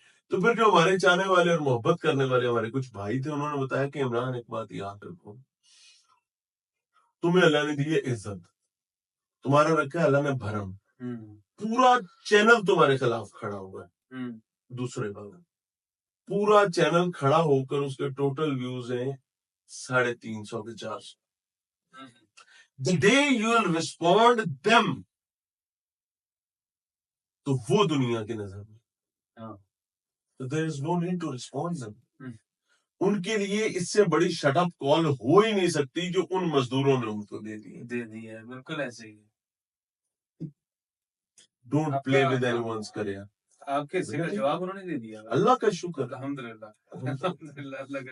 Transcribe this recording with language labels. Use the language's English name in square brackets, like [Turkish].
[Urdu] تو پھر جو ہمارے چاہنے والے اور محبت کرنے والے ہمارے کچھ بھائی تھے, انہوں نے بتایا کہ عمران ایک بات یاد رکھو, تمہیں اللہ نے دی ہے عزت, تمہارا رکھا ہے اللہ نے بھرم, پورا چینل تمہارے خلاف کھڑا ہوا ہے. دوسرے بات, پورا چینل کھڑا ہو کر اس کے ٹوٹل ویوز ہیں 350 کے 400. [English] The day you will respond them, [Urdu] تو وہ دنیا کی نظر میں, [English] there is no need to respond them. [Urdu] ان کے لیے اس سے بڑی شٹ اپ کال ہو ہی نہیں سکتی جو ان مزدوروں نے ان کو دے دی ہے. بالکل ایسے ہی. [English] Don't play with onions کرے. [Urdu] آپ کے جواب انہوں نے دے دیا, اللہ کا شکر, الحمدللہ.